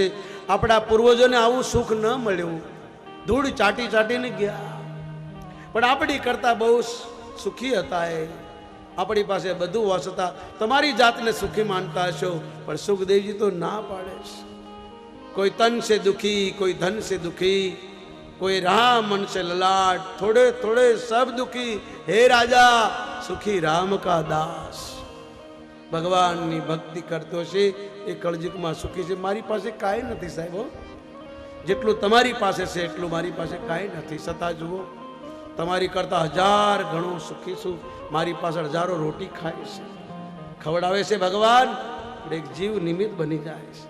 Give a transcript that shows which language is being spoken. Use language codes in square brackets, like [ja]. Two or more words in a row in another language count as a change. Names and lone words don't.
[gu] આપણા પૂર્વજોને આવું સુખ ન મળ્યું, ધૂળ ચાટી ચાટીને ગયા, પણ આપણી કરતાં બહુ સુખી હતા. એ આપણી પાસે બધું વસતા. તમારી જાતને સુખી માનતા હશો, પણ સુખદેવજી તો ના પાડે છે. [hi] कोई तन से दुखी, कोई धन से दुखी, कोई राम मन से ललाट, थोड़े थोड़े सब दुखी, हे राजा सुखी राम का दास. [gu] ભગવાનની ભક્તિ કરતો છે એ કળયુગમાં સુખી છે. મારી પાસે કાંઈ નથી સાહેબ, જેટલું તમારી પાસે છે એટલું મારી પાસે કાંઈ નથી. છતાં જુઓ, તમારી કરતાં 1000 ગણું સુખી છું. મારી પાછળ હજારો રોટી ખાય છે, ખવડાવે છે ભગવાન, પણ એક જીવ નિમિત્ત બની જાય છે.